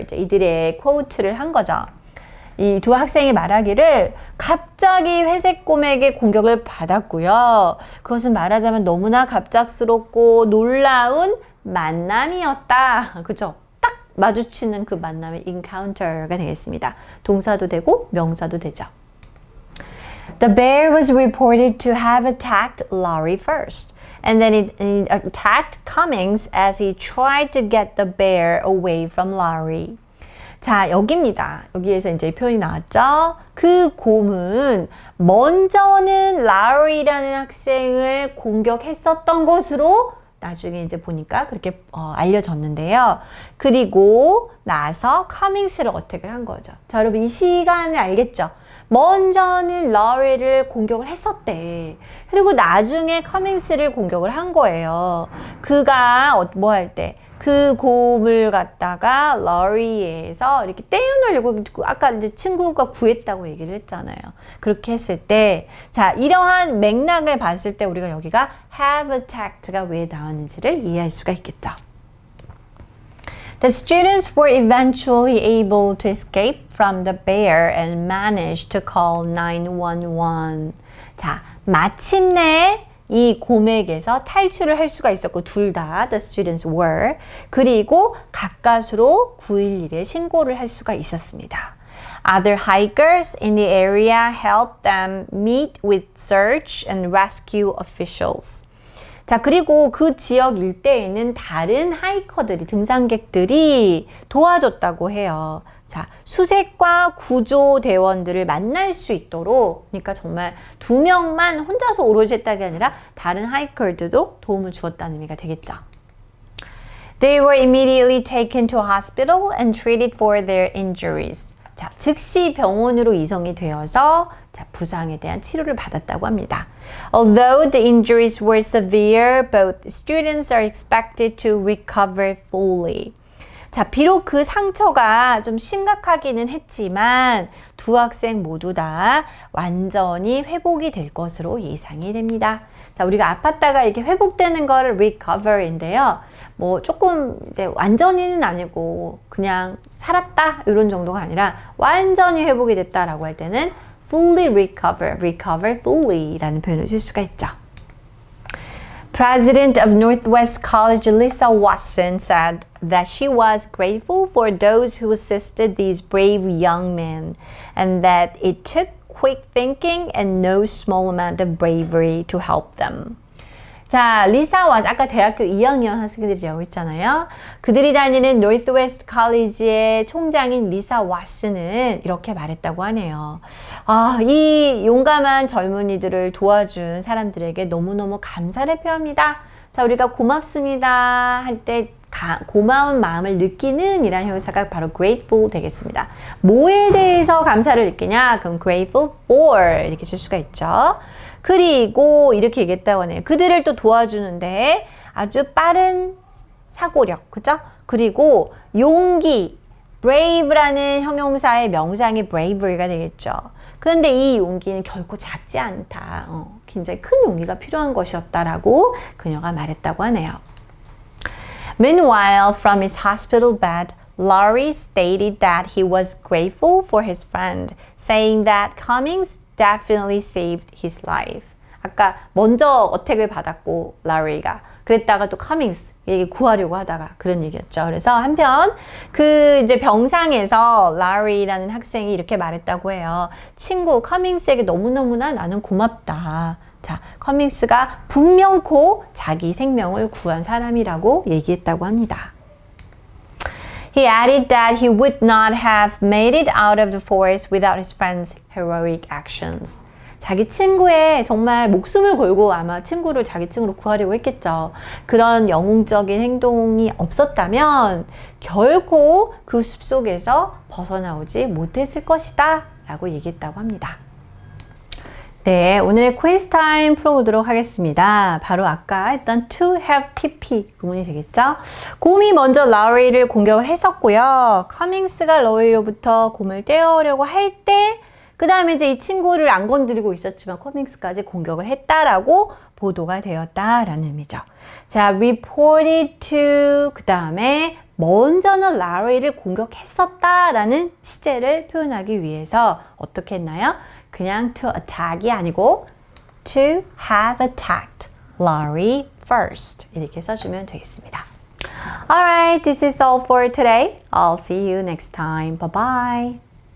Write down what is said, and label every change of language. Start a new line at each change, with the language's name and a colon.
Korean: 이제 이들의 quote를 한 거죠. 이 두 학생이 말하기를 갑자기 회색곰에게 공격을 받았고요. 그것은 말하자면 너무나 갑작스럽고 놀라운 만남이었다. 그죠? 딱 마주치는 그 만남의 encounter가 되겠습니다. 동사도 되고 명사도 되죠.
English: The bear was reported to have attacked Laurie first. And then it attacked Cummings as he tried to get the bear away from Laurie.
Korean: 자, 여기입니다. 여기에서 이제 표현이 나왔죠. 그 곰은 먼저는 라리라는 학생을 공격했었던 것으로 나중에 이제 보니까 그렇게 알려졌는데요. 그리고 나서 커밍스를 어택을 한 거죠. 자, 여러분 이 시간을 알겠죠? 먼저는 라리를 공격을 했었대. 그리고 나중에 커밍스를 공격을 한 거예요. 그가 뭐 할 때? 그 곰을 갖다가 라리에서 이렇게 떼어내려고 아까 이제 친구가 구했다고 얘기를 했잖아요. 그렇게 했을 때, 자, 이러한 맥락을 봤을 때 우리가 여기가
English: have attacked
Korean: 가 왜 나왔는지를 이해할 수가 있겠죠.
English: The students were eventually able to escape from the bear and managed to call 911.
Korean: 자, 마침내 이 곰에게서 탈출을 할 수가 있었고 둘 다
English: the students were
Korean: 그리고 가까스로 911에 신고를 할 수가 있었습니다.
English: Other hikers in the area helped them meet with search and rescue officials.
Korean: 자, 그리고 그 지역 일대에 있는 다른 하이커들이, 등산객들이 도와줬다고 해요. 자, 수색과 구조대원들을 만날 수 있도록, 그러니까 정말 2명만 혼자서 오로지 했다가 아니라 다른 하이커들도 도움을 주었다는 의미가 되겠죠.
English: They were immediately taken to a hospital and treated for their injuries.
Korean: 자, 즉시 병원으로 이송이 되어서 자, 부상에 대한 치료를 받았다고 합니다.
English: Although the injuries were severe, both students are expected to recover fully.
Korean: 자, 비록 그 상처가 좀 심각하기는 했지만 두 학생 모두 다 완전히 회복이 될 것으로 예상이 됩니다. 자, 우리가 아팠다가 이렇게 회복되는 거를 recover인데요. 뭐 조금 이제 완전히는 아니고 그냥 살았다 이런 정도가 아니라 완전히 회복이 됐다라고 할 때는
English: fully recover fully
Korean: 라는 표현을 쓸 수가 있죠.
English: President of Northwest College Lisa Watson said that she was grateful for those who assisted these brave young men and that it took quick thinking and no small amount of bravery to help them.
Korean: 자, 리사와 아까 대학교 2학년 학생들이라고 했잖아요. 그들이 다니는 노스웨스트 컬리지의 총장인 리사 왓슨은 이렇게 말했다고 하네요. 아, 이 용감한 젊은이들을 도와준 사람들에게 너무너무 감사를 표합니다. 자, 우리가 고맙습니다 할 때 고마운 마음을 느끼는 이란 형용사가 바로 grateful 되겠습니다. 뭐에 대해서 감사를 느끼냐? 그럼 grateful for 이렇게 쓸 수가 있죠. 그리고 이렇게 얘기했다고 하네요. 그들을 또 도와주는데 아주 빠른 사고력, 그죠? 그리고 용기, brave라는 형용사의 명상이 bravery가 되겠죠. 그런데 이 용기는 결코 작지 않다. 굉장히 큰 용기가 필요한 것이었다라고 그녀가 말했다고 하네요.
English: Meanwhile, from his hospital bed, Laurie stated that he was grateful for his friend, saying that Cummings definitely saved his life.
Korean: 아까 먼저 어택을 받았고 라리가 그랬다가 또 커밍스 얘기 구하려고 하다가 그런 얘기였죠. 그래서 한편 그 이제 병상에서 라리라는 학생이 이렇게 말했다고 해요. 친구 커밍스에게 너무너무나 나는 고맙다. 자, 커밍스가 분명코 자기 생명을 구한 사람이라고 얘기했다고 합니다.
English: He added that he would not have made it out of the forest without his friend's heroic actions.
Korean: 자기 친구의 정말 목숨을 걸고 아마 친구를 자기 친구로 구하려고 했겠죠. 그런 영웅적인 행동이 없었다면 결코 그 숲속에서 벗어나오지 못했을 것이다 라고 얘기했다고 합니다. 네, 오늘의 quiz 타임 풀어보도록 하겠습니다. 바로 아까 했던
English: to have pp
Korean: 구문이 되겠죠? 곰이 먼저 라리를 공격을 했었고요. 커밍스가 라리로부터 곰을 떼어오려고 할 때 그 다음에 이제 이 친구를 안 건드리고 있었지만 커밍스까지 공격을 했다라고 보도가 되었다라는 의미죠. 자, reported to 그 다음에 먼저는 라리를 공격했었다라는 시제를 표현하기 위해서 어떻게 했나요? 그냥 to attack이 아니고
English: to have attacked Larry first
Korean: 이렇게 써주면 되겠습니다.
English: Alright, this is all for today. I'll see you next time. Bye bye.